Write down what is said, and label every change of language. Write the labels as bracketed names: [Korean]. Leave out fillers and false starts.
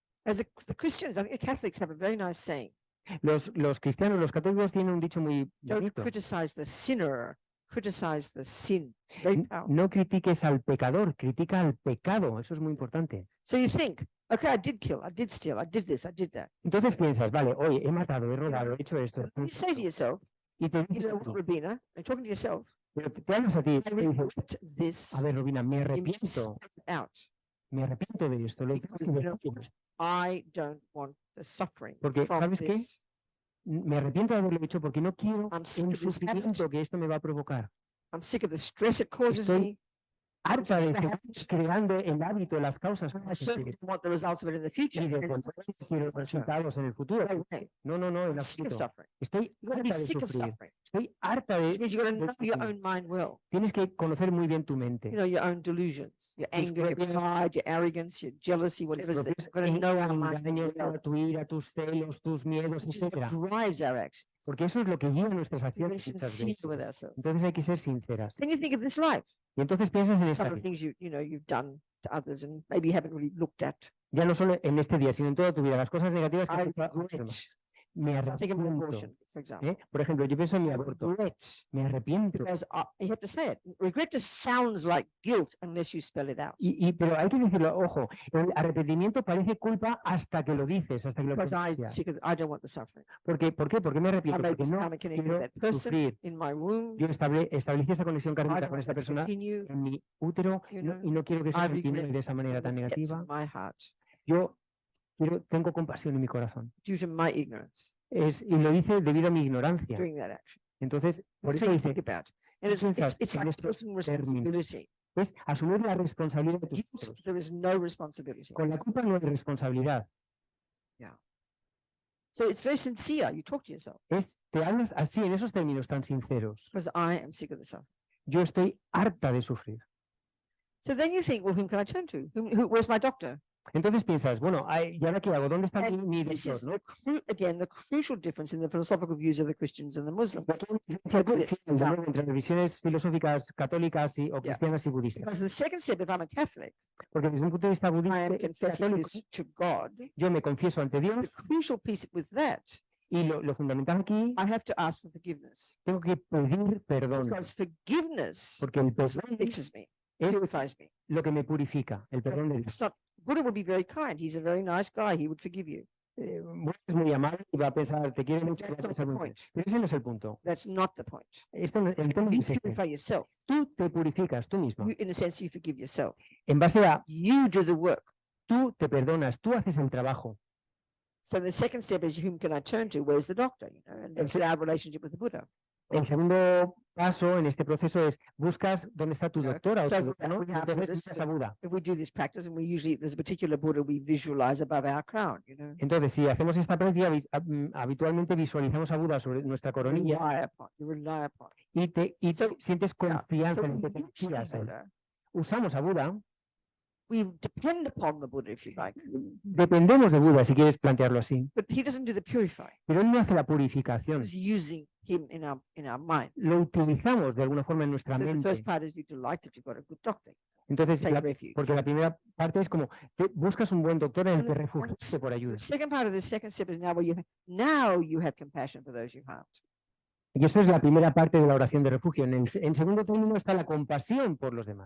[English] As the Christians, I think the Catholics have a very nice saying. [Spanish] Los cristianos, los católicos tienen un dicho muy [English] Don't [Spanish] bonito. [English] criticize the sinner, criticize the sin. It's very powerful. [Spanish] No critiques al pecador, critica al pecado. Eso es muy importante. [English] So you think, okay, I did kill, I did steal, I did this, I did that. [Spanish] Entonces piensas, vale, oye, he matado, he robado, he hecho esto. [English] You say to yourself, [Spanish] Y te [English] you [Spanish] dices, [English] know, Rabina, you're talking to yourself, [Spanish] pero te hablas a ti, [English] I [Spanish] te dices, [English] regret this. [Spanish] a ver, Robina, me [English] You [Spanish] arrepiento, [English] step out [Spanish] me arrepiento de esto. Lo [English] because [Spanish] tengo que [English] know [Spanish] decir. [English] what? I don't want the suffering [Spanish] Porque, [English] from [Spanish] ¿sabes qué? [English] this. [Spanish] Me arrepiento de haberlo hecho porque no quiero [English] I'm sick [Spanish] el [English] of this habit. [Spanish] sufrimiento que esto me va a provocar. [English] I'm sick of the stress it causes [Spanish] Estoy [English] me. [Spanish] Harta de [English] sick of the [Spanish] seguir [English] habit. [Spanish] creando el hábito, las causas. [English] I certainly don't want the results of it in the future. [Spanish] Y de [English] It's [Spanish] control [English] it's- [Spanish] quiero resultados en el futuro. [English] no way. [Spanish] No, en [English] I'm sick of [Spanish] absoluto. [English] suffering. [Spanish] Estoy [English] You've got to be [Spanish] harta de [English] sick of [Spanish] sufrir. [English] suffering, [Spanish] Estoy harta [English] which [Spanish] de... [English] means you've got to [Spanish] de [English] know your [Spanish] sufrir. [English] own mind well. [Spanish] Tienes que conocer muy bien tu mente. [English] You know, your own delusions, your [Spanish] Tus [English] anger, your [Spanish] propias- [English] pride, your arrogance, your jealousy, [Spanish] Tus [English] whatever it is. [Spanish] propios [English] You've got to know our mind [Spanish] engaños, [English] well, [Spanish] tu ira, tus celos, tus miedos, [English] which is what [Spanish] etcétera. [English] drives our actions. [Spanish] Porque eso es lo que guía nuestras [English] Be very [Spanish] acciones muchas [English] sincere with [Spanish] veces. [English] ourselves. [Spanish] Entonces hay que ser sinceras. [English] Then you think of this life, [Spanish] Y entonces piensas en esta [English] some of the [Spanish] vida. [English] things you've done to others and maybe you haven't really looked at. [Spanish] Ya no solo en este día, sino en toda tu vida. Las cosas negativas que [English] I [Spanish] has hecho a los [English] regret. [Spanish] demás. Me [English] I think of an [Spanish] arrepiento. [English] abortion, for example. [Spanish] ¿eh? Por ejemplo, yo pienso en mi [English] I [Spanish] aborto. [English] regret, [Spanish] Me arrepiento. [English] because you have to say it. Regret just sounds like guilt unless you spell it out. [Spanish] Pero hay que decirlo, ojo, el arrepentimiento parece culpa hasta que lo dices, hasta que lo [English] Because [Spanish] pronuncias. [English] I don't want the suffering. [Spanish] ¿Por qué? ¿Por qué me [English] I [Spanish] arrepiento? [English] made [Spanish] Porque [English] this [Spanish] no [English] karmic connection with [Spanish] quiero [English] that person [Spanish] sufrir. [English] in my womb. [Spanish] Yo establecí esta conexión [English] I [Spanish] kármica [English] don't [Spanish] con [English] want [Spanish] esta [English] that to [Spanish] persona [English] continue. [Spanish] en mi útero [English] You [Spanish] y [English] know, [Spanish] no quiero que eso [English] I [Spanish] continúe [English] regret [Spanish] de esa manera tan [English] from the depths [Spanish] negativa. [English] of my heart [Spanish] Yo tengo compasión en mi corazón. [English] due to my ignorance [Spanish] Y lo hice debido a mi ignorancia. [English] doing that action. [Spanish] Entonces, por [English] That's [Spanish] eso [English] how you [Spanish] dice, [English] think about it. And [Spanish] ¿qué [English] it's [Spanish] piensas [English] like [Spanish] en estos [English] taking [Spanish] términos? [English] responsibility. [Spanish] es asumir la responsabilidad de tus [English] Guilt, [Spanish] actos. [English] there is no responsibility. [Spanish] Con la culpa no hay responsabilidad. [English] So it's very sincere. You talk to yourself [Spanish] Te hablas así, en esos términos tan sinceros. [English] because I am sick of the suffering. [Spanish] Yo estoy harta de sufrir. [English] So then you think, well, whom can I turn to? Where's my doctor? [Spanish] Entonces piensas, bueno, ¿y ahora qué hago? ¿Dónde está [English] And [Spanish] mi [English] this [Spanish] doctor? [English] is [Spanish] ¿no? [English] again the crucial difference in the philosophical views of the Christians and the Muslims. [Spanish] Aquí hay una diferencia crucial, de nuevo, entre las visiones filosóficas católicas o cristianas y budistas. [English] Because the second step, if I'm a Catholic, [Spanish] Porque desde un punto de vista [English] I am [Spanish] budista, [English] confessing [Spanish] católico, [English] this to God. [Spanish] yo me confieso ante [English] The [Spanish] Dios [English] crucial piece with that, [Spanish] y lo fundamental aquí, [English] I have to ask for forgiveness. [Spanish] tengo que pedir perdón. [English] Because forgiveness [Spanish] Porque el [English] is what [Spanish] perdón [English] fixes me, [Spanish] es [English] purifies me. [Spanish] lo que me purifica, el perdón de [English] It's [Spanish] Dios. [English] not, Buddha would be very kind. He's a very nice guy. He would forgive you. [Spanish] Buda es muy amable y va a pensar, te quiere mucho, y va a [English] That's not [Spanish] pensar [English] the [Spanish] muy bien. [English] point. [Spanish] Pero ese no es el punto. [English] That's not the point. [Spanish] El tema no [English] You [Spanish] es ese. [English] purify yourself. [Spanish] Tú te purificas tú mismo. [English] In a sense, you forgive yourself. [Spanish] En base a [English] You do the work. [Spanish] tú te perdonas, tú haces el trabajo. [English] So the second step is, whom can I turn to? Where's the doctor? You know, and that's our relationship with the Buddha. [Spanish] El segundo paso en este proceso es buscas dónde está tu [English] Yeah. [Spanish] doctora o [English] So [Spanish] tu decano, [English] we [Spanish] y [English] have [Spanish] entonces [English] this, [Spanish] buscas a Buda. [English] If we do this practice and we usually, there's a particular Buddha we visualize above our crown, you know. [Spanish] Entonces, si hacemos esta práctica, habitualmente visualizamos a Buda sobre nuestra coronilla [English] You rely upon. [Spanish] y te [English] So, [Spanish] sientes [English] yeah, [Spanish] confianza [English] So [Spanish] en [English] we [Spanish] el que te [English] use the [Spanish] confías a él. [English] Buddha. [Spanish] Usamos a Buda, [English] We depend upon the Buddha, if you like, [Spanish] dependemos de Buda, si quieres plantearlo así, [English] but he doesn't do the purifying. [Spanish] pero él no hace la purificación. [English] He's using him in our mind. [Spanish] Lo utilizamos de alguna forma en nuestra [English] So the [Spanish] mente. [English] first part is you delight that you've got a good doctor. [Spanish] Entonces, [English] Take refuge. [Spanish] porque la primera parte es como buscas un buen doctor en el [English] And [Spanish] que [English] the [Spanish] refugiarte por ayuda. [English] The second part of the second step is now you have compassion for those you harmed. [Spanish] Y esto es la primera parte de la oración de refugio. En segundo término está la compasión por los demás.